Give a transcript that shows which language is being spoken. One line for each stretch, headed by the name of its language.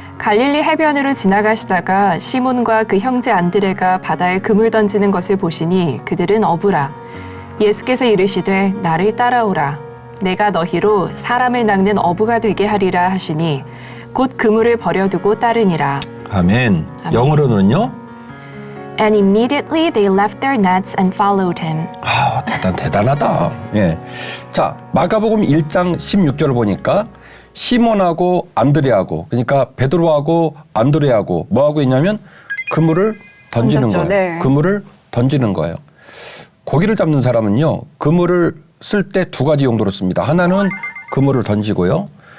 Korean: 갈릴리 해변으로 지나가시다가 시몬과 그 형제 안드레가 바다에 그물 던지는 것을 보시니 그들은 어부라. 예수께서 이르시되 나를 따라오라. 내가 너희로 사람을 낚는 어부가 되게 하리라 하시니 곧 그물을 버려두고 따르니라. 아멘. 영어로는요?
English: And immediately they left their nets and followed him.
Korean: 아, 대단하다. 예. 자, 마가복음 1장 16절을 보니까 시몬하고 안드레하고 그러니까 베드로하고 안드레하고 뭐 하고 있냐면 그물을 던지는 던졌죠. 거예요. 네. 그물을 던지는 거예요. 고기를 잡는 사람은요. 그물을 쓸 때 두 가지 용도로 씁니다. 하나는 그물을 던지고요.